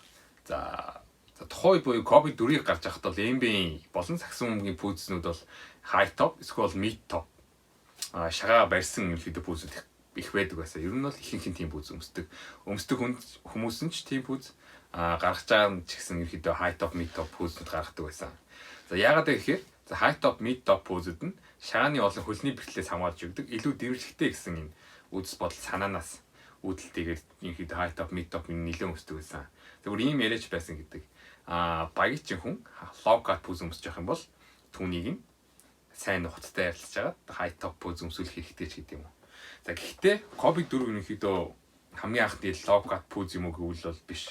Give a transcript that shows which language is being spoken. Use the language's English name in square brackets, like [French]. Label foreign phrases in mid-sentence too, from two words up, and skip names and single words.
[Mongolian] За тухайн үед буюу Kobe 4-ийг гарч байхад бол NBA болон сагсан өмгийн пүүснүүд бол [English] high top [Mongolian] эсвэл [English] mid top [Mongolian] шагаа барьсан ерөнхийдөө пүүсүүд их байдаг байсан. Ер нь бол ихэнх тийм пүүз өмсдөг хүмүүс нь ч тийм пүүз гаргаж байгаа нь ч гэсэн ерөнхийдөө [English] high top mid top [Mongolian] пүүзнүүд гаргадаг байсан. За яагаад гэхээр [English] high top mid top [Mongolian] пүүзүүд нь шагааны болон хөлний бэртлээс хамгаалж өгдөг илүү дэвшигтэй гэсэн энэ үзэл бодол санаанаас үүдэлтэйгээр ерөнхийдөө [English] high top mid top [Mongolian] нэлээд өмсдөг байсан. Тэгвэл ийм яриач байсан гэдэг. Багийн хүн [English] low cut [Mongolian] пүүз өмсөж явах юм бол түүнийг нь сайн нухацтай ярилцж агаад [English] high top [Mongolian] пүүз өмсөх хэрэгтэй ч гэдэг юм уу. За гэхдээ Kobe 4 ерөнхийдөө хамгийн анхны [English] low cut [Mongolian] пүүз юм уу гэвэл бол биш.